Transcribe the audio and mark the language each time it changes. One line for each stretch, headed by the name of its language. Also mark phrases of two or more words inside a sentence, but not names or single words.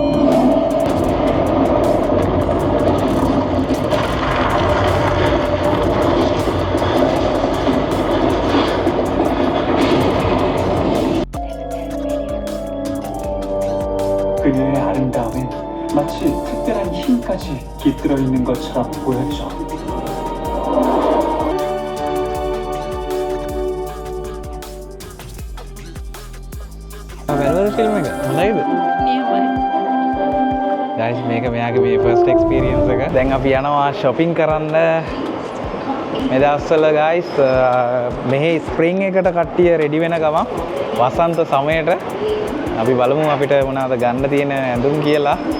Korean: 그녀의 아름다움엔 마치 특별한 힘까지 깃들어 있는 것처럼 보였죠.
Sinhala: ෆිල්ම් එක හොඳයිද? guys මේක මෙයාගේ මේ
English: first experience
Sinhala: එක. දැන් අපි යනවා shopping කරන්න. මේ දවස්වල guys මෙහි spring එකට කට්ටිය ready වෙන ගමන් වසන්ත සමයට අපි බලමු අපිට මොනවද ගන්න තියෙන ඇඳුම් කියලා.